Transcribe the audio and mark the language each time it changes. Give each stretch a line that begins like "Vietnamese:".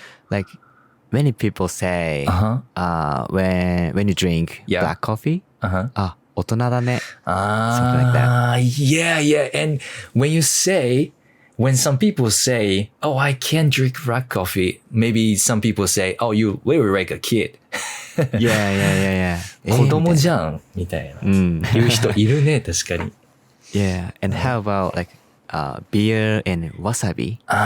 English: Like many people say when you drink black coffee,
Japanese: 大人だね.
English: Something like that. Yeah. And when some people say, oh, I can't drink black coffee, maybe some people say, oh, you were like a kid. Yeah.
Japanese: 子供じゃんみたいな。言う人いるね、確かに。
English: Yeah. And how about like beer and wasabi?